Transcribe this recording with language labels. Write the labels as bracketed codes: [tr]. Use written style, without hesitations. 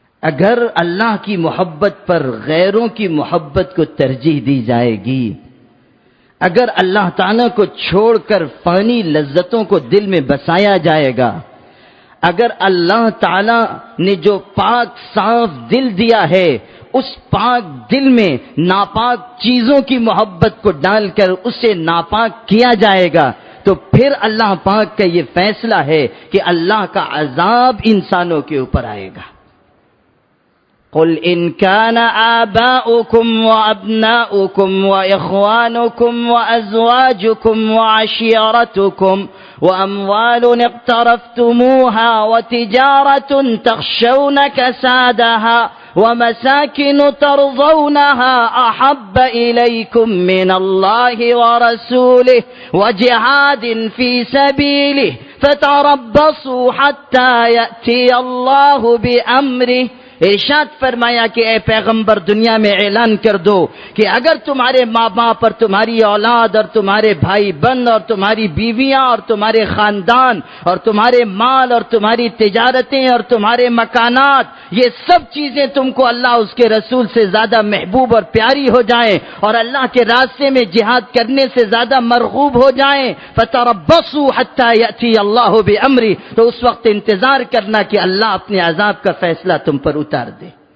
[ur] اگر اللہ کی محبت پر غیروں کی محبت کو ترجیح دی جائے گی، اگر اللہ تعالیٰ کو چھوڑ کر فانی لذتوں کو دل میں بسایا جائے گا، اگر اللہ تعالیٰ نے جو پاک صاف دل دیا ہے اس پاک دل میں ناپاک چیزوں کی محبت کو ڈال کر اسے ناپاک کیا جائے گا تو پھر اللہ پاک کا یہ فیصلہ ہے کہ اللہ کا عذاب انسانوں کے اوپر آئے گا. [ar] قل ان كان آباؤكم وأبناؤكم وإخوانكم وأزواجكم وعشيرتكم وأموال اقترفتموها وتجارة تخشون كسادها ومساكن ترضونها أحب إليكم من الله ورسوله وجهاد في سبيله فتربصوا حتى يأتي الله بأمره. [ur] ارشاد فرمایا کہ اے پیغمبر دنیا میں اعلان کر دو کہ اگر تمہارے ماں باپ اور تمہاری اولاد اور تمہارے بھائی بہن اور تمہاری بیویاں اور تمہارے خاندان اور تمہارے مال اور تمہاری تجارتیں اور تمہارے مکانات، یہ سب چیزیں تم کو اللہ اس کے رسول سے زیادہ محبوب اور پیاری ہو جائیں اور اللہ کے راستے میں جہاد کرنے سے زیادہ مرغوب ہو جائیں، [ar] فتربصوا حتى يأتي الله بأمره، [ur] تو اس وقت انتظار کرنا کہ اللہ اپنے عذاب کا فیصلہ تم پر اتار دے.